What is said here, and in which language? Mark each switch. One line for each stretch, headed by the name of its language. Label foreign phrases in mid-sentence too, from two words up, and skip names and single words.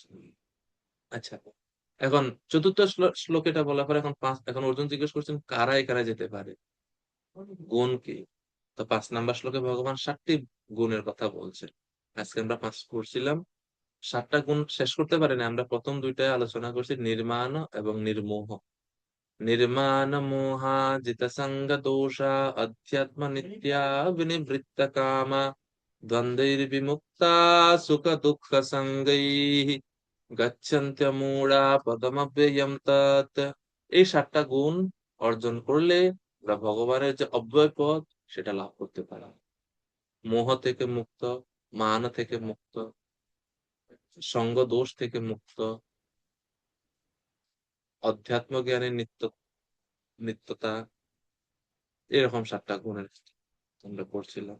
Bangla: আচ্ছা, এখন চতুর্থ শ্লোক এটা বলার পর এখন অর্জুন জিজ্ঞেস করছেন কারাই কারা যেতে পারে, গুণ কি? তো 5 নম্বর শ্লোকে ভগবান 7টি গুণের কথা বলছেন। আজকে আমরা 5 করছিলাম, 7টা গুণ শেষ করতে পারিনি, আমরা প্রথম 2টায় আলোচনা করছি নির্মাণ এবং নির্মোহ।
Sanskrit: निर्माण मोहा जित संग दोषा अध्यात्म नित्या विनिवृत्त कामा द्वंद्वैर्विमुक्ता सुख दुख संगैः गच्छन्त्य मूढ़ा पदमव्ययम तत्।
Bangla: এই 7টা গুণ অর্জন করলে আমরা ভগবানের যে অব্যয় পদ সেটা লাভ করতে পারি। মোহ থেকে মুক্ত, মান থেকে মুক্ত, সঙ্গ দোষ থেকে মুক্ত, অধ্যাত্ম জ্ঞানের নিত্যতা, এরকম 7টা গুণের আমরা পড়ছিলাম।